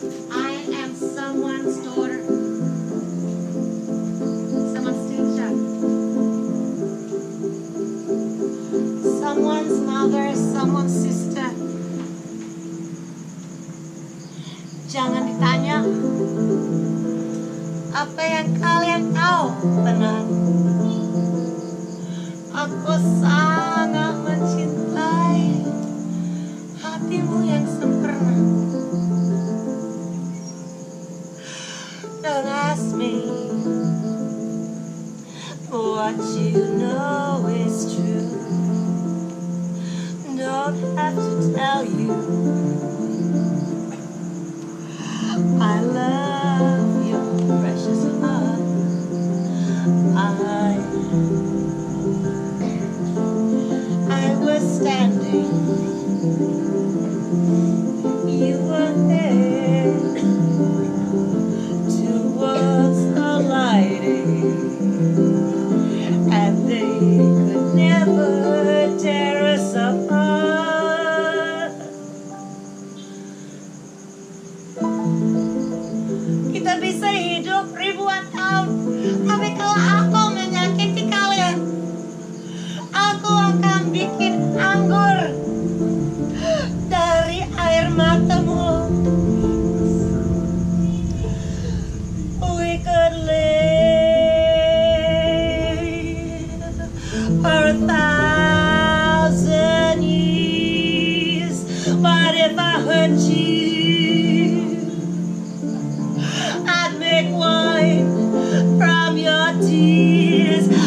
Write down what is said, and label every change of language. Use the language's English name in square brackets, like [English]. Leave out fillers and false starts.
[English] I am someone's daughter, someone's teacher, someone's mother, someone's sister. [Indonesian] Jangan ditanya apa yang kalian tahu benar. Aku sangat mencintai hatimu yang sempurna. [English] Don't ask me what you know is true. Don't have to tell you I love your precious heart. I was standing, you were there. Was the lighting, and they could never tear us apart. [Indonesian] Kita bisa hidup ribuan tahun, tapi kalau aku menyakiti kalian, aku akan bikin anggur dari air matamu. [English] We could live for 1,000 years, but if I hurt you, I'd make wine from your tears.